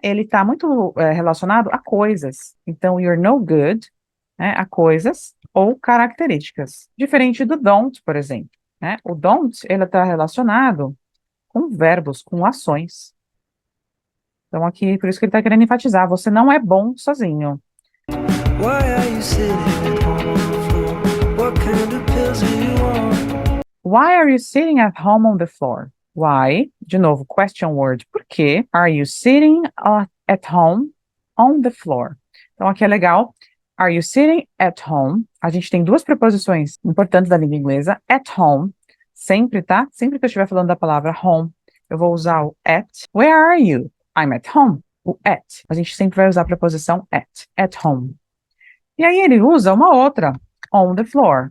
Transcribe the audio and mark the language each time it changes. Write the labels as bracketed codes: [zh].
[pt] Ele tá muito relacionado a coisas. Então, [en] you're no good, [pt] né? A coisas ou características. Diferente do don't, por exemplo, né? O don't, ele está relacionado com verbos, com ações. Então, aqui, por isso que ele está querendo enfatizar, você não é bom sozinho. [en] Why are you sitting at home on the floor? What kind of pills are you on? Why are you sitting at home on the floor? Why? [pt] De novo, [en] question word. [pt] Por que [en] are you sitting at home on the floor? [pt] Então, aqui é legal. [en] Are you sitting at home? [pt] A gente tem 2 preposições importantes da língua inglesa. At home, sempre, tá? Sempre que eu estiver falando da palavra home, eu vou usar o at. [en] Where are you? I'm at home. [pt] O at. A gente sempre vai usar a preposição at home. E aí ele usa uma outra, on the floor.